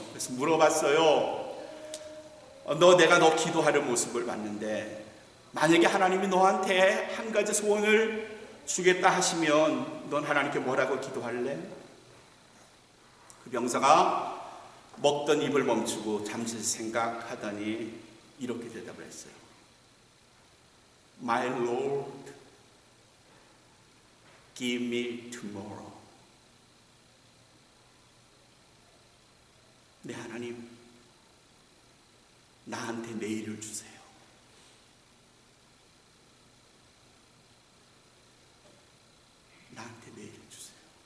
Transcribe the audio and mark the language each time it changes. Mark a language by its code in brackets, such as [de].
[ko] 그래서 물어봤어요. 내가 너 기도하는 모습을 봤는데 만약에 하나님이 너한테 한 가지 소원을 주겠다 하시면 넌 하나님께 뭐라고 기도할래? 그 병사가 먹던 입을 멈추고 잠시 생각하더니 이렇게 대답을 했어요. [en] My Lord, give me tomorrow. [ko] 네 하나님, 나한테 내일을 주세요. 나한테 내일을 주세요.